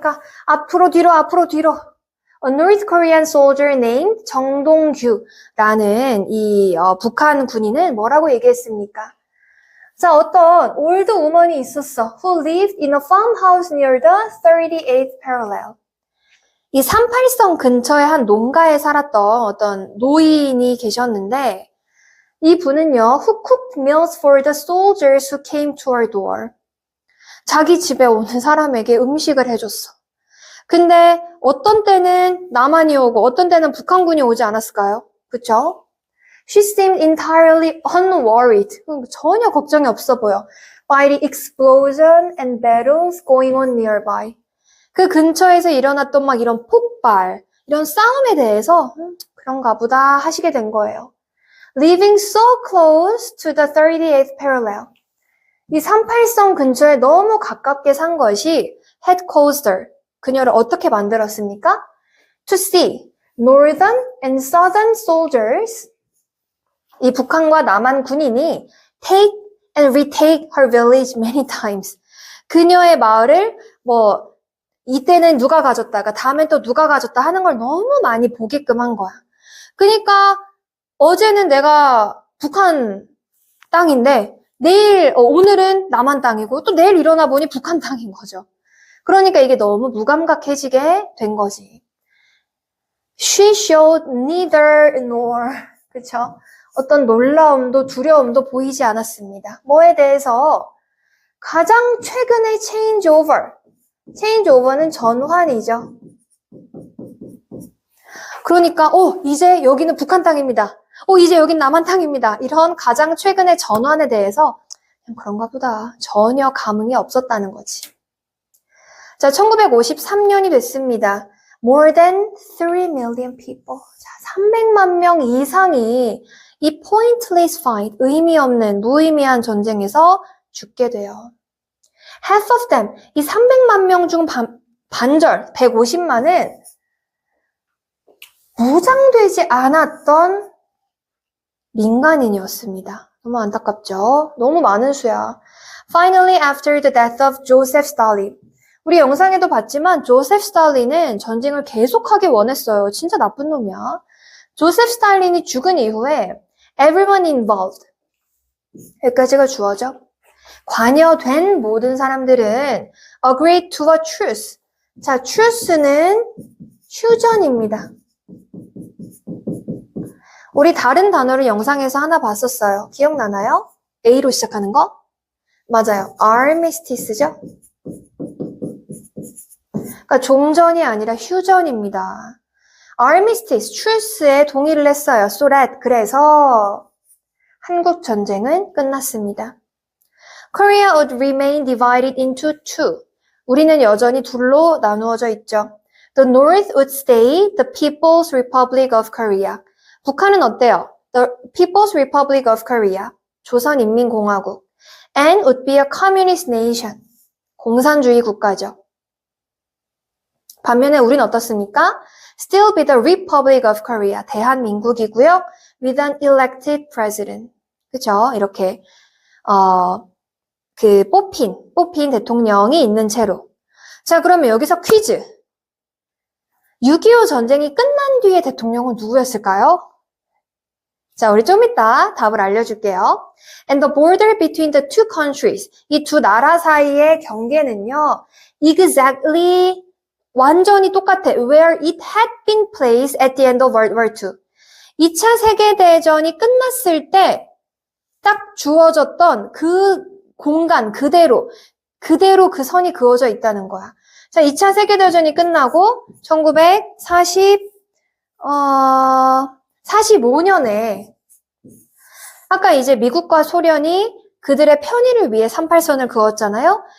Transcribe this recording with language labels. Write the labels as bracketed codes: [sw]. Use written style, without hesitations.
[ko] 그러니까 앞으로 뒤로, 앞으로 뒤로. [en] A North Korean soldier named [ko] 정동규라는 이 북한 군인은 뭐라고 얘기했습니까? 자, 어떤 올드 우먼이 있었어. [en] Who lived in a farmhouse near the 38th parallel. [ko] 이 38선 근처의 한 농가에 살았던 어떤 노인이 계셨는데 이 분은요, [en] who cooked meals for the soldiers who came to our door. [ko] 자기 집에 오는 사람에게 음식을 해줬어. 근데 어떤 때는 남한이 오고 어떤 때는 북한군이 오지 않았을까요? 그쵸? [en] She seemed entirely unworried. [ko] 전혀 걱정이 없어 보여. [en] By the explosion and battles going on nearby. [ko] 그 근처에서 일어났던 막 이런 폭발, 이런 싸움에 대해서 그런가 보다 하시게 된 거예요. [en] Living so close to the 38th parallel. [ko] 이 38선 근처에 너무 가깝게 산 것이 [en] had caused her. [ko] 그녀를 어떻게 만들었습니까? [en] To see northern and southern soldiers. [ko] 이 북한과 남한 군인이 [en] take and retake her village many times. [ko] 그녀의 마을을 이때는 누가 가졌다가 다음엔 또 누가 가졌다 하는 걸 너무 많이 보게끔 한 거야. 그러니까 어제는 내가 북한 땅인데 오늘은 남한 땅이고 또 내일 일어나 보니 북한 땅인 거죠. 그러니까 이게 너무 무감각해지게 된 거지. [en] She showed neither nor. [ko] 그쵸? 어떤 놀라움도 두려움도 보이지 않았습니다. 뭐에 대해서? 가장 최근의 changeover. changeover는 전환이죠. 그러니까 이제 여기는 북한 땅입니다. 이제 여긴 남한 땅입니다. 이런 가장 최근의 전환에 대해서 그런가 보다 전혀 감흥이 없었다는 거지. 자, 1953년이 됐습니다. [en] More than 3 million people. [ko] 자, 300만 명 이상이 이 [en] pointless fight, [ko] 의미 없는 무의미한 전쟁에서 죽게 돼요. [en] Half of them, [ko] 이 300만 명 중 반절, 150만은 무장되지 않았던 민간인이었습니다. 너무 안타깝죠? 너무 많은 수야. [en] Finally, after the death of Joseph Stalin. [ko] 우리 영상에도 봤지만 조세프 스탈린은 전쟁을 계속하게 원했어요. 진짜 나쁜 놈이야. 조세프 스탈린이 죽은 이후에 [en] everyone involved. [ko] 여기까지가 주어져. 관여된 모든 사람들은 [en] agreed to a truce. [ko] 자, truce는 휴전입니다. 우리 다른 단어를 영상에서 하나 봤었어요. 기억나나요? A로 시작하는 거? 맞아요. armistice죠? 그러니까 종전이 아니라 휴전입니다. armistice, truce에 동의를 했어요. [en] So that, [ko] 그래서 한국 전쟁은 끝났습니다. [en] Korea would remain divided into two. [ko] 우리는 여전히 둘로 나누어져 있죠. [en] The North would stay the People's Republic of Korea. [ko] 북한은 어때요? [en] The People's Republic of Korea. [ko] 조선인민공화국. [en] And would be a communist nation. [ko] 공산주의 국가죠. 반면에 우린 어떻습니까? [en] Still be the Republic of Korea. [ko] 대한민국이고요. [en] With an elected president. [ko] 그쵸? 이렇게 뽑힌 대통령이 있는 채로. 자, 그러면 여기서 퀴즈. 6.25 전쟁이 끝난 뒤에 대통령은 누구였을까요? 자, 우리 좀 이따 답을 알려줄게요. [en] And the border between the two countries. [ko] 이 두 나라 사이의 경계는요. [en] Exactly, [ko] 완전히 똑같아. [en] Where it had been placed at the end of World War II. [ko] 2차 세계대전이 끝났을 때 딱 주어졌던 그 공간 그대로 그 선이 그어져 있다는 거야. 자, 2차 세계대전이 끝나고 1945년에 아까 이제 미국과 소련이 그들의 편의를 위해 38선을 그었잖아요.